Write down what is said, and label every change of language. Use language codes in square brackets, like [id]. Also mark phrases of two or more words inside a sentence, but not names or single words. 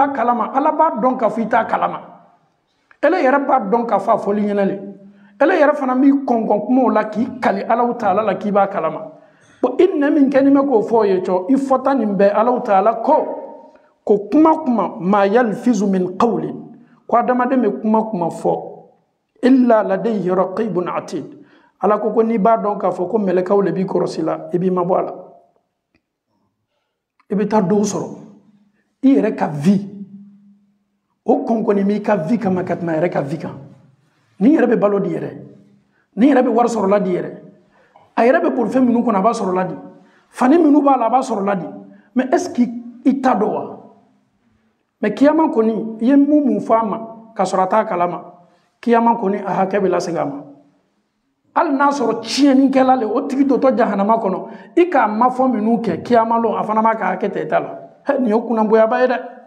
[bm] b'a kalama Ala b'a dɔn k'a fɔ i t'a kalama ele yɛrɛ b'a dɔn k'a fɔ a fɔli ɲɛnɛ le ele yɛrɛ fana b'i kɔnkɔn kumaw la k'i kali Alahu taala la k'i b'a kalama bon i nɛ min kɛni bɛ k'o fɔ ye cɔ i fɔta nin bɛɛ Alahu taala ko kuma [ar] ما يلفظ من قول [bm] ko adamaden bɛ kuma fɔ [ar] إلا لديه رقيب عتيد [bm] Ala ko n'i b'a dɔn k'a fɔ ko mɛlɛkɛw le b'i kɔrɔsi la i b'i mabɔ a la i bɛ taa dɔw sɔrɔ i yɛrɛ ka vie o kɔnkɔnni b'i ka vie kama ka tɛmɛ a yɛrɛ ka vie kan ni yɛrɛ bɛ balo di yɛrɛ ni yɛrɛ bɛ wari sɔrɔla di yɛrɛ a yɛrɛ bɛ bolifɛn minnu kɔnɔ a b'a sɔrɔla di fani minnu b'a la a b'a sɔrɔla di [fr] mais est ce que [bm] i t'a dɔn wa mais kiyama kɔni i ye mun fɔ a ma ka sɔrɔ a t'a kalama kiyama kɔni a hakɛ bɛ lasegin a ma hali n'a sɔrɔ tiɲɛnikɛla le o tigi dɔtɔ jahanama kɔnɔ i k'a mafɔ minnu kɛ kiyama lon a fana b'a ka hakɛ ta i ta la nin ye kunnangoyaba ye dɛ